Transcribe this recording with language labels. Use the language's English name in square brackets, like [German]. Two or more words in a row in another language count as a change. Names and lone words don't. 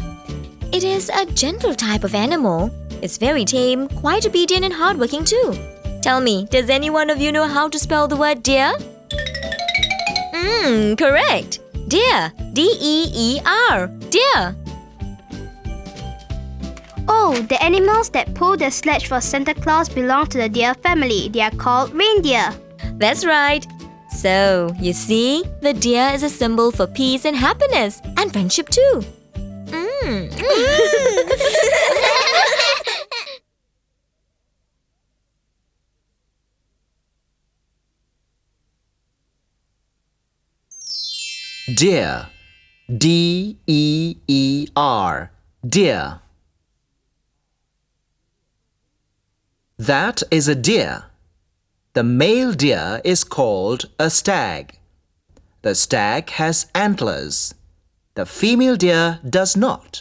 [English] It is a gentle type of animal. It's very tame, quite obedient and hardworking too. Tell me, does any one of you know how to spell the word deer? Correct. Deer. D-E-E-R. Deer. Oh, the animals that pull the sledge for Santa Claus belong to the deer family. They are called reindeer. That's right. So, you see, the deer is a symbol for peace and happiness, and friendship too. Deer. D-E-E-R. Deer. That is a deer. The male deer is called a stag. The stag has antlers. The female deer does not.